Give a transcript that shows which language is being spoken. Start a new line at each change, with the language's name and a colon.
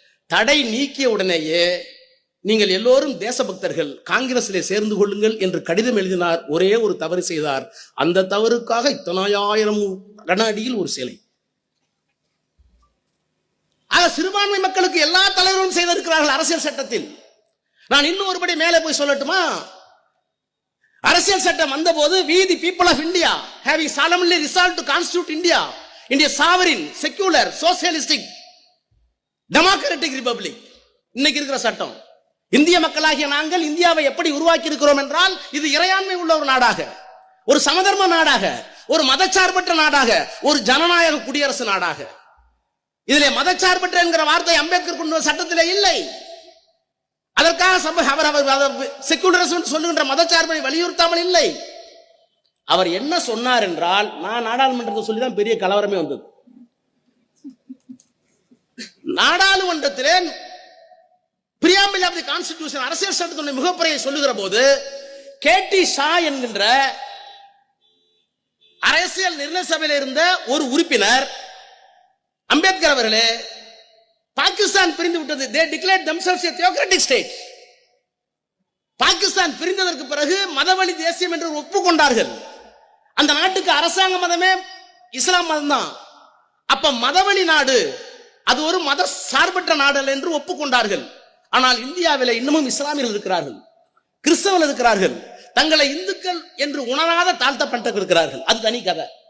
Tamil: தடை நீக்கிய உடனேயே நீங்கள் எல்லோரும் தேசபக்தர்கள், காங்கிரஸிலே சேர்ந்து கொள்ளுங்கள் என்று கடிதம் எழுதினார். ஒரே ஒரு தவறு செய்தார். அந்த தவறுக்காக 10,000 கன அடியில் ஒரு சிலை. ஆக சிறுபான்மை மக்களுக்கு எல்லா தலைவர்களும் செய்திருக்கிறார்கள் அரசியல் சட்டத்தில். நான் இன்னும் ஒருபடி மேலே போய் சொல்லட்டுமா? அரசியல் சட்டம் வந்த போது
English: we the people of India having solemnly resolved to constitute India sovereign, secular, socialistic, democratic republic.
Tamil: இன்னைக்கு இருக்கிற சட்டம், இந்திய மக்களாகிய நாங்கள் இந்தியாவை எப்படி உருவாக்கி இருக்கிறோம் என்றால், இது இறையாண்மை உள்ள ஒரு நாடாக, ஒரு சமதர்ம நாடாக, ஒரு மதச்சார்பற்ற நாடாக, ஒரு ஜனநாயக குடியரசு நாடாக. இதிலே மதச்சார்பற்ற என்கிற வார்த்தை அம்பேத்கர் கொண்டு வந்த சட்டத்திலே இல்லை. அதற்காக அவர் செக்குலரிசம் சொல்லுகின்ற மதச்சார்பை வலியுறுத்தாமல் இல்லை. அவர் என்ன சொன்னார் என்றால், நான் நாடாளுமன்றத்தை சொல்லிதான் பெரிய கலவரமே வந்தது. நாடாளுமன்றத்திலே பிரியாம்பிள் ஆஃப் தி கான்ஸ்டிடியூஷன், அரசியல் சட்டத்தினுடைய முகப்புரையை சொல்லுகிற போது KT ஷா என்கின்ற அரசியல் நிர்ணய சபையில் இருந்த ஒரு உறுப்பினர் அம்பேத்கர் அவர்களே, பாகிஸ்தான் பிரிந்து விட்டது.
English: They declared themselves a theocratic state.
Tamil: Pakistan பிரிந்ததற்கு பிறகு மதவழி தேசியம் என்று ஒப்புக்கொண்டார்கள். அந்த நாட்டுக்கு அரசாங்க மதமே இஸ்லாம் மதம் தான். அப்ப மதவழி நாடு, அது ஒரு மத சார்பற்ற நாடு என்று ஒப்புக்கொண்டார்கள். ஆனால் இந்தியாவில் இன்னமும் இஸ்லாமியர்கள் இருக்கிறார்கள், கிறிஸ்தவர்கள் இருக்கிறார்கள், தங்களை இந்துக்கள் என்று உணராத தாழ்த்தப்பட்ட இருக்கிறார்கள். அது தனி கதை.